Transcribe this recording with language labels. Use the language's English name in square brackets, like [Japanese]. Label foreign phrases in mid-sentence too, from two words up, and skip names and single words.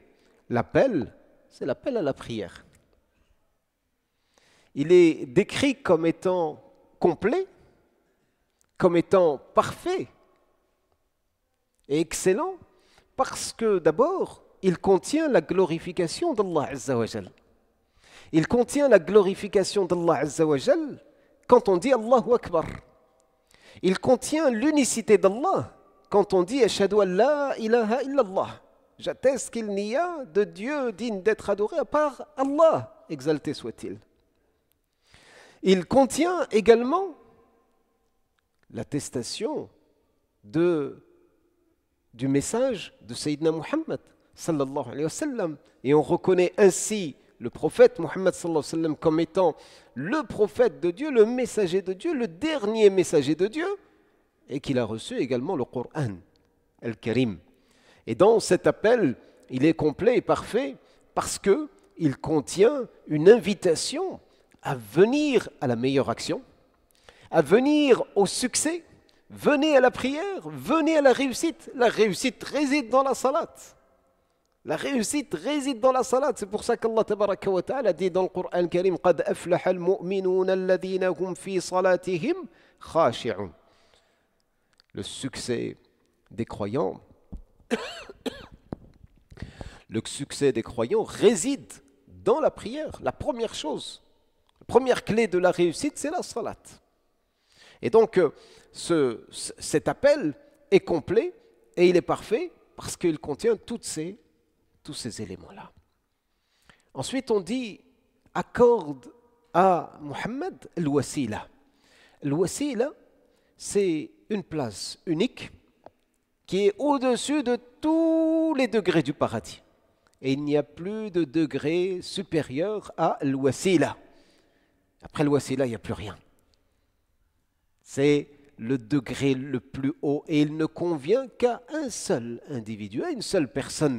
[French] L'appel, c'est l'appel à la prière. Il est décrit comme étant complet, comme étant parfait et excellent, parce que d'abord, il contient la glorification d'Allah [Arabic] عز وجل. [French] Il contient la glorification d'Allah [Arabic] عز وجل [French] quand on dit [Arabic] الله أكبر. [French] Il contient l'unicité d'Allah quand on dit [Arabic] أشهد أن لا إله إلا الله. [French] J'atteste qu'il n'y a de Dieu digne d'être adoré à part Allah, exalté soit-il. Il contient également l'attestation du message de Sayyidina Muhammad [Arabic] صلى الله عليه وسلم. [French] Et on reconnaît ainsi le prophète Muhammad [Arabic] صلى الله عليه وسلم [French] comme étant le prophète de Dieu, le messager de Dieu, le dernier messager de Dieu, et qu'il a reçu également le Coran al-Karim. Et dans cet appel, il est complet et parfait parce qu'il contient une invitation à venir à la meilleure action, à venir au succès. Venez à la prière, venez à la réussite. La réussite réside dans la salat. La réussite réside dans la salat. C'est pour ça qu'Allah [Arabic] تبارك وتعالى [French] dit dans le Coran al-Karim [Arabic] قَدْ أَفْلَحَ الْمُؤْمِنُونَ الَّذِينَ هُمْ فِي صَلَاتِهِمْ خَاشِعُونَ. [French] Le succès des croyants, le succès des croyants réside dans la prière. La première chose, la première clé de la réussite, c'est la salat. Et donc, cet appel est complet et il est parfait parce qu'il contient tous ces éléments-là. Ensuite, on dit accorde à Muhammad al-wasila. Al-wasila, c'est une place unique qui est au-dessus de tous les degrés du paradis. Et il n'y a plus de degré supérieur à al-wasila. Après al-wasila, il n'y a plus rien. C'est le degré le plus haut et il ne convient qu'à un seul individu, à une seule personne.